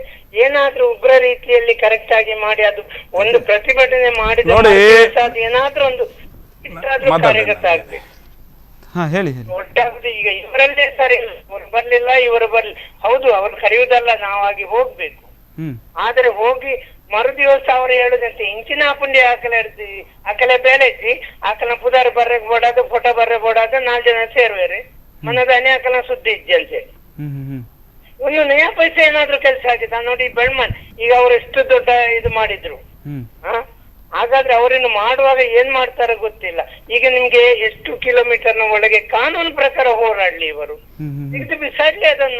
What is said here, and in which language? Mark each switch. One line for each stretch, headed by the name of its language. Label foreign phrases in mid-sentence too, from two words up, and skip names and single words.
Kannada: ಏನಾದ್ರೂ ಉಗ್ರ ರೀತಿಯಲ್ಲಿ ಕರೆಕ್ಟ್ ಆಗಿ ಮಾಡಿ ಅದು ಒಂದು ಪ್ರತಿಭಟನೆ ಮಾಡಿದ ಏನಾದ್ರೂ ಒಂದು ಕಾರ್ಯಗತ ಆಗ್ಬೇಕು. ಒಟ್ಟಾಗುದು ಈಗ ಇವರಲ್ಲೇ ಸರಿ, ಇವರು ಬರ್ಲಿಲ್ಲ, ಇವರು ಬರ್ಲಿ, ಹೌದು ಅವ್ರು ಕರೆಯುವುದಲ್ಲ, ನಾವಾಗಿ ಹೋಗ್ಬೇಕು. ಆದ್ರೆ ಹೋಗಿ ಮರುದಿವಸ ಅವರು ಹೇಳುದಂತೆ
Tulu: ಇಂಚಿನ ಪುಂಡಿ ಆಕಲೆ ಬೇಲೆ ಇದ್ದಿ ಆಕಲ ಪುದಾರ ಬರ್ರೆ ಬೋಡಾದು ಫೋಟೋ ಬರ್ರೆ ಬೋಡಾದು 4 ಜನ ಸೇರುವೇರಿ ಮನದಾನೆ ಆಕಲ ಸುದ್ದಿ ಇದ್ದಂತೆ.
Kannada: ಒಂದು ನಯಾ ಪೈಸೆ ಏನಾದ್ರು ಕೆಲಸ ಆಗಿದೆ ನೋಡಿ. ಬೆಳ್ಮನ್ ಈಗ ಅವ್ರು ಎಷ್ಟು ದೊಡ್ಡ ಇದು ಮಾಡಿದ್ರು. ಹಾಗಾದ್ರೆ ಅವರನ್ನು ಮಾಡುವಾಗ ಏನ್ ಮಾಡ್ತಾರ ಗೊತ್ತಿಲ್ಲ. ಈಗ ನಿಮ್ಗೆ ಎಷ್ಟು ಕಿಲೋಮೀಟರ್ನ ಒಳಗೆ ಕಾನೂನು ಪ್ರಕಾರ ಹೋರಾಡ್ಲಿ ಇವರು, ತೆಗೆದು ಬಿಸಾಡ್ಲಿ ಅದನ್ನು.